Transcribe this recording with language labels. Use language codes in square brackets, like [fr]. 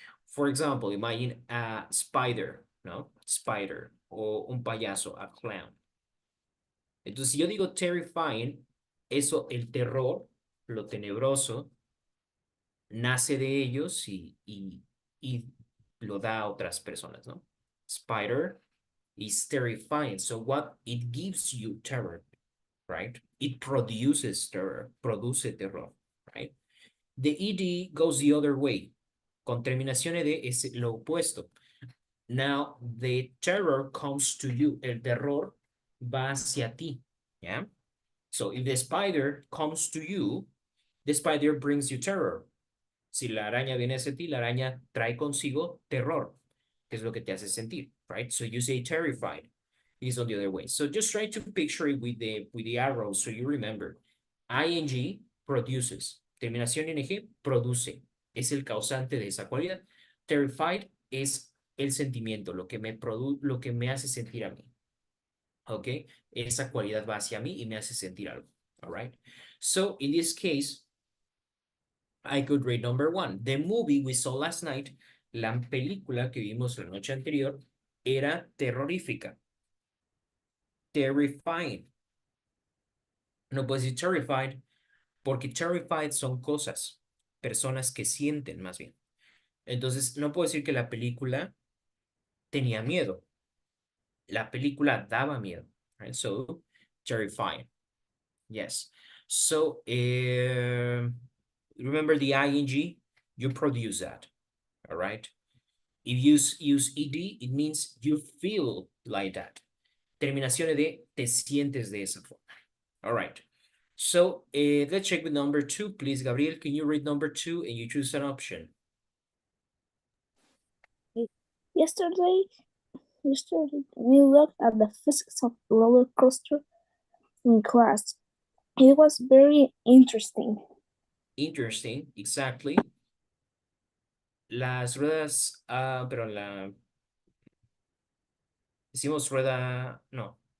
[en] For example, imagine a spider, ¿no? Spider, [es] o un payaso, [en] a clown. [es] Entonces, si yo digo terrifying, eso, el terror, lo tenebroso, nace de ellos y lo da a otras personas, ¿no? [en] Spider is terrifying. So what? It gives you terror, right? It produces terror, produce terror, right? The ed goes the other way. [es] Con terminación ed es lo opuesto. [en] Now, the terror comes to you. [es] El terror va hacia ti, yeah? [en] So, if the spider comes to you, the spider brings you terror. [es] Si la araña viene hacia ti, la araña trae consigo terror, que es lo que te hace sentir, right? [en] So, you say terrified. It is on the other way. So, just try to picture it with the arrows so you remember. ing produces. [es] Terminación ing produce. Es el causante de esa cualidad. Terrified es el sentimiento, lo que me hace sentir a mí. ¿Ok? Esa cualidad va hacia mí y me hace sentir algo. [en] All right? So, in this case, I could read number 1. The movie we saw last night, [es] la película que vimos la noche anterior, era terrorífica. Terrifying. No puedo decir terrified, porque terrified son cosas, personas que sienten más bien. Entonces, no puedo decir que la película tenía miedo. La película daba miedo. [en] Right? So, terrifying. Yes. So, remember the ing? You produce that. All right? If you use ed, it means you feel like that. [es] Terminación de, te sientes de esa forma. [en] All right. So, let's check with number 2. Please, Gabriel, can you read number 2 and you choose an option? Yesterday, we looked at the physics of roller coaster in class. It was very interesting. Interesting, exactly. [es] Las ruedas, pero decimos rueda, no.